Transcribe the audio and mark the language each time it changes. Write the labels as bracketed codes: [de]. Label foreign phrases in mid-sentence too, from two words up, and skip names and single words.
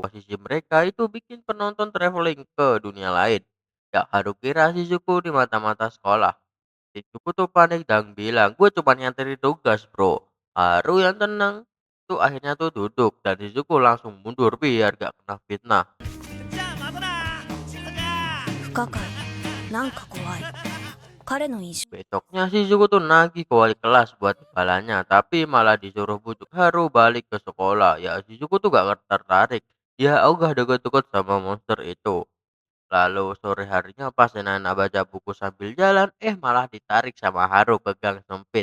[id] Posisi mereka itu bikin penonton traveling ke dunia lain. Ya, Haru kira Shizuku di mata-mata sekolah. Ibuku tuh panik dan bilang, gue cuma nganterin tugas bro. Haru yang tenang tuh akhirnya tuh duduk dan Izuku langsung mundur biar gak kena fitnah. [ja] 不可解、なんか怖い、彼の印象。 [id] Besoknya Shizuku tuh nagih ke wali kelas buat imbalannya, tapi malah disuruh bujuk Haru balik ke sekolah. Ya Shizuku tuh gak tertarik. Dia ogah deket-deket sama monster itu. Lalu sore harinya pas Nana baca buku sambil jalan, malah ditarik sama Haru ke gang sempit.